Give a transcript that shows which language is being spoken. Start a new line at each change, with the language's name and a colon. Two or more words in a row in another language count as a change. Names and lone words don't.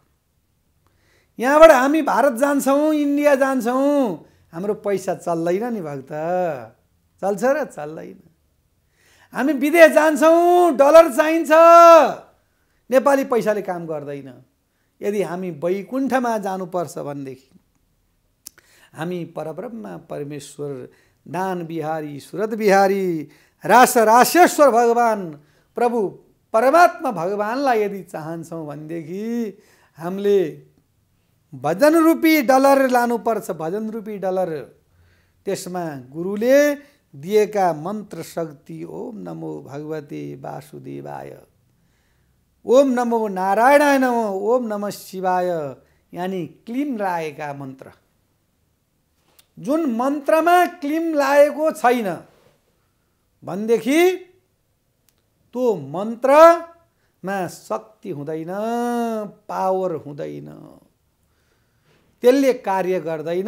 Nepali: यहाँबाट हामी भारत जान्छौँ, इन्डिया जान्छौँ, हाम्रो पैसा चल्दैन नि भक्त, चल्छ र चल्दैन। हामी विदेश जान्छौँ, डलर चाहिन्छ, नेपाली पैसाले काम गर्दैन। यदि हामी वैकुण्ठमा जानुपर्छ भनेदेखि हामी परब्रह्म परमेश्वर दान बिहारी सुरत बिहारी रास रासेश्वर भगवान प्रभु परमात्मा भगवानलाई यदि चाहन्छौँ भनेदेखि हामीले भजन रूपी डलर लानुपर्छ, भजन रूपी डलर। त्यसमा गुरुले दिएका मन्त्र शक्ति
Sanskrit: ओम नमो भगवते वासुदेवाय, ओम नमो नारायणाय नमो, ओम नमः शिवाय,
Nepali: यानी क्लीम लागेका मन्त्र। जुन मन्त्रमा क्लीम लागेको छैन भनेदेखि त्यो मन्त्रमा शक्ति हुँदैन, पावर हुँदैन, त्यसले कार्य गर्दैन।